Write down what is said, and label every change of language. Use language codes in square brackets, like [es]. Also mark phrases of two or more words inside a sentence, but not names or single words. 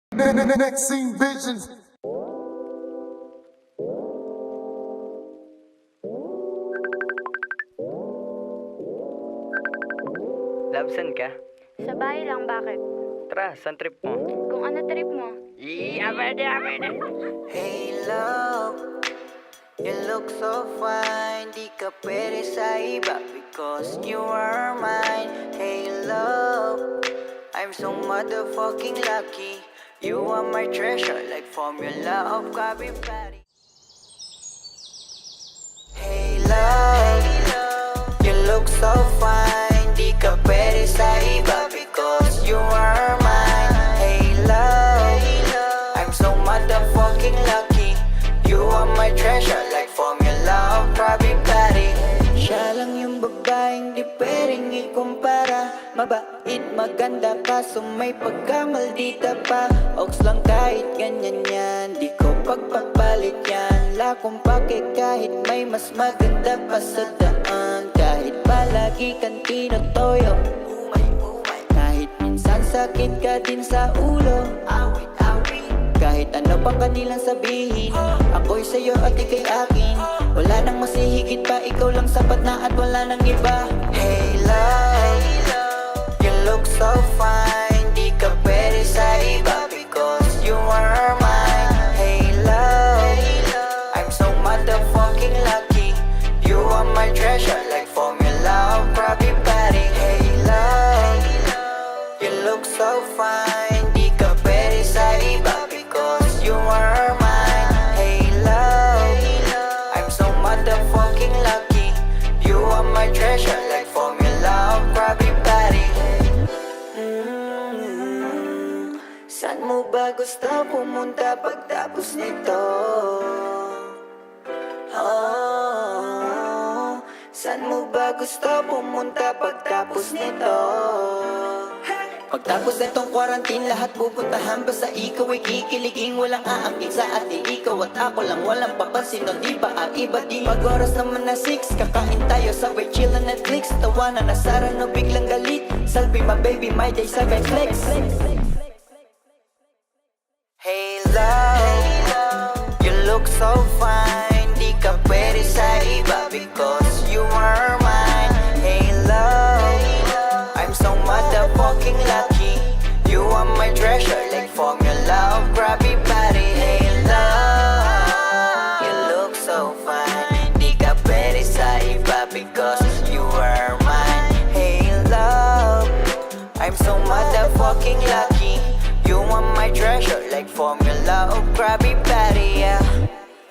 [en] Next scene visions. Love, [tl] saan ka? Sa bahay lang, bakit? Tara, saan trip mo? Kung ano trip mo? Pwede. [en] Hey love, you look so fine. [tl] Di ka pwede sa iba [en] because you are mine. Hey love, I'm so motherfucking lucky. You are my treasure like formula of Krabby Patty. Hey love, you look so fine. [tl] Di ka pwede sa iba [en] because you are mine. Hey love, I'm so motherfucking lucky. You are my treasure like formula of Krabby Patty. [tl] Siya lang yung babaeng di pwedeng ikumpara. Mabait, maganda kaso may pagkamaldita pa. Ox lang kahit ganyan yan, di ko pagpapalit yan. La kung pake kahit may mas maganda pa sa daan. Kahit palagi kantino toyo, kahit minsan sakit ka din sa ulo. Kahit ano pang kanilang sabihin, ako'y sa'yo at ika'y akin. Wala nang masihigit pa, ikaw lang sapat na at wala nang iba. [en] Hey love, you look so fine. [tl] Di ka pwede sa iba [en] because you are mine. Hey love, I'm so motherfucking lucky. You are my treasure like formula of Krabby Patty. Hey love, you look so fine. [tl] Di ka pwede sa iba [en] because you are mine. Hey love, I'm so motherfucking lucky. You are my treasure like formula of Krabby Patty. [tl] Saan mo ba gusto pumunta pagtapos nito? Oh, saan mo ba gusto pumunta pagtapos nito? Pagtapos nitong quarantine, lahat pupuntahan. Basta ikaw ay kikiliging, walang aangkin sa atin. Ikaw at ako lang, walang papansin nun, di ba? Ang iba di mag-oras naman na 6. Kakain tayo, sabay chill na Netflix. Tawanan na Sara, no biglang galit. [en] Salvi my baby, my day, sabay flex. Hey love, you look so fine. [tl] Di ka pwede sa iba [en] because you are mine. Hey love, I'm so motherfucking lucky. You are my treasure like formula of Krabby Patty. Hey love, you look so fine. [tl] Di ka pwede sa iba [en] because you are mine. Hey love, I'm so motherfucking lucky. You are my treasure like formula of Krabby Patty, yeah.